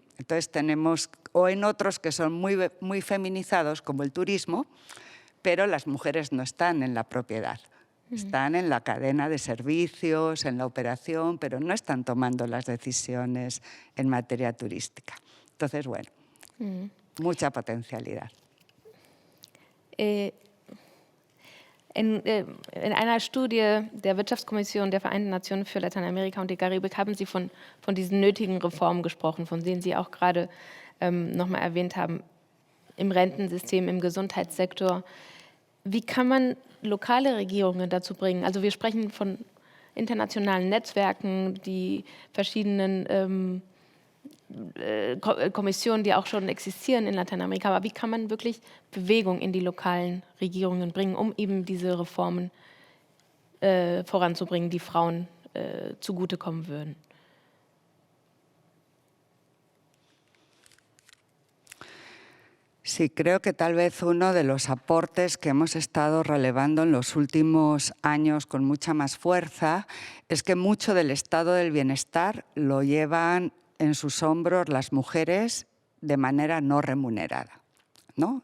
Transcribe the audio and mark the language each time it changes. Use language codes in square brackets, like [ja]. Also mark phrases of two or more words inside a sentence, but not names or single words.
[es] Entonces tenemos, o en otros que son muy feminizados, como el turismo, pero las mujeres no están en la propiedad. Están en la cadena de servicios, en la operación, pero no están tomando las decisiones en materia turística. Entonces, bueno, mucha potencialidad. [de] In einer Studie der Wirtschaftskommission der Vereinten Nationen für Lateinamerika und die Karibik haben Sie von diesen nötigen Reformen gesprochen, von denen Sie auch gerade nochmal erwähnt haben, im Rentensystem, im Gesundheitssektor. Wie kann man lokale Regierungen dazu bringen? Also wir sprechen von internationalen Netzwerken, die verschiedenen Kommissionen, die auch schon existieren in Lateinamerika. Aber wie kann man wirklich Bewegung in die lokalen Regierungen bringen, um eben diese Reformen voranzubringen, die Frauen zugutekommen würden? [es] Sí, creo que tal vez uno de los aportes que hemos estado relevando en los últimos años con mucha más fuerza es que mucho del estado del bienestar lo llevan en sus hombros las mujeres de manera no remunerada, ¿no?